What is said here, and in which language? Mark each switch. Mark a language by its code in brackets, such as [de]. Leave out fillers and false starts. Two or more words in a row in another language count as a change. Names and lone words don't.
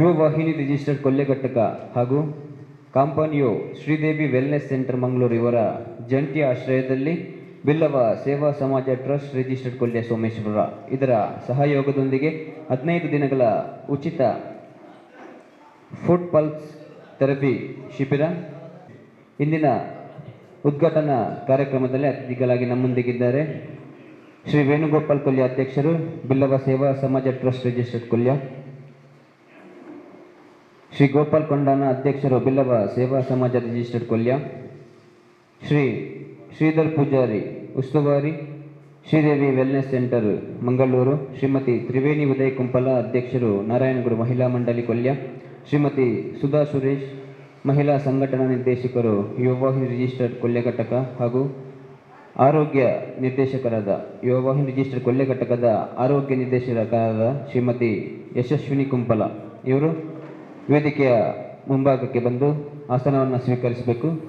[kn] ಯುವವಾಹಿನಿ ರಿಜಿಸ್ಟರ್ಡ್ ಕೊಲ್ಲೆಘಟ್ಟಕ ಹಾಗೂ ಕಾಂಪಾನಿಯೋ ಶ್ರೀದೇವಿ ವೆಲ್ನೆಸ್ ಸೆಂಟರ್ ಮಂಗಳೂರು ಇವರ ಜಂಟಿ ಆಶ್ರಯದಲ್ಲಿ ಬಿಲ್ಲವ ಸೇವಾ ಸಮಾಜ ಟ್ರಸ್ಟ್ ರಿಜಿಸ್ಟರ್ಡ್ ಕೊಲ್ಯ ಸೋಮೇಶ್ವರ ಇದರ ಸಹಯೋಗದೊಂದಿಗೆ 15 ದಿನಗಳ ಉಚಿತ [en] food pulse therapy [kn] ಶಿಬಿರ ಇಂದಿನ ಉದ್ಘಾಟನಾ ಕಾರ್ಯಕ್ರಮದಲ್ಲಿ ಅತಿಥಿಗಳಾಗಿ ನಮ್ಮೊಂದಿಗಿದ್ದಾರೆ ಶ್ರೀ ವೇಣುಗೋಪಾಲ್ ಕೊಲ್ಯ ಅಧ್ಯಕ್ಷರು, ಬಿಲ್ಲವ ಸೇವಾ ಸಮಾಜ ಟ್ರಸ್ಟ್ ರಿಜಿಸ್ಟರ್ಡ್ ಕೊಲ್ಯ, ಶ್ರೀ ಗೋಪಾಲ್ ಕೊಂಡಾನ ಅಧ್ಯಕ್ಷರು, ಬಿಲ್ಲವ ಸೇವಾ ಸಮಾಜ ರಿಜಿಸ್ಟರ್ಡ್ ಕೊಲ್ಯ, ಶ್ರೀ ಶ್ರೀಧರ್ ಪೂಜಾರಿ ಉಸ್ತುವಾರಿ, ಶ್ರೀದೇವಿ ವೆಲ್ನೆಸ್ ಸೆಂಟರ್ ಮಂಗಳೂರು, ಶ್ರೀಮತಿ ತ್ರಿವೇಣಿ ಉದಯ್ ಕುಂಪಲ ಅಧ್ಯಕ್ಷರು, ನಾರಾಯಣಗುರು ಮಹಿಳಾ ಮಂಡಳಿ ಕೊಲ್ಯ, ಶ್ರೀಮತಿ ಸುಧಾ ಸುರೇಶ್ ಮಹಿಳಾ ಸಂಘಟನಾ ನಿರ್ದೇಶಕರು, ಯುವವಾಹಿನಿ ರಿಜಿಸ್ಟರ್ಡ್ ಕೊಲ್ಯ ಘಟಕ ಹಾಗೂ ಆರೋಗ್ಯ ನಿರ್ದೇಶಕರಾದ ಯುವವಾಹಿನಿ ರಿಜಿಸ್ಟರ್ಡ್ ಕೊಲ್ಯ ಘಟಕದ ಆರೋಗ್ಯ ನಿರ್ದೇಶಕರಾದ ಶ್ರೀಮತಿ ಯಶಸ್ವಿನಿ ಕುಂಪಲ ಇವರು ವೇದಿಕೆಯ ಮುಂಭಾಗಕ್ಕೆ ಬಂದು ಆಸನವನ್ನು ಸ್ವೀಕರಿಸಬೇಕು.